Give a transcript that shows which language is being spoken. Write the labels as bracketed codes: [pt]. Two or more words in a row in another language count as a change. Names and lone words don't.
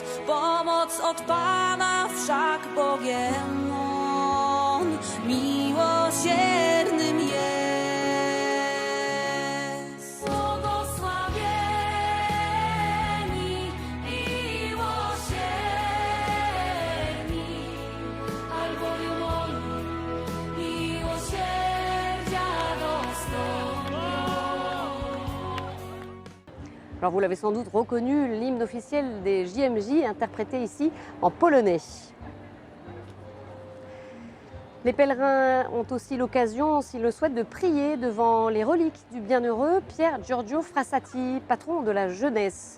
[pl] Pomoc od Pana wszak Bogiem On miłosiernym jest. Błogosławieni miłosierni, albowiem oni miłosierdzia dostąpią. [fr] Alors vous l'avez sans doute reconnu, l'hymne officiel des JMJ interprété ici en polonais. Les pèlerins ont aussi l'occasion, s'ils le souhaitent, de prier devant les reliques du bienheureux Pier Giorgio Frassati, patron de la jeunesse.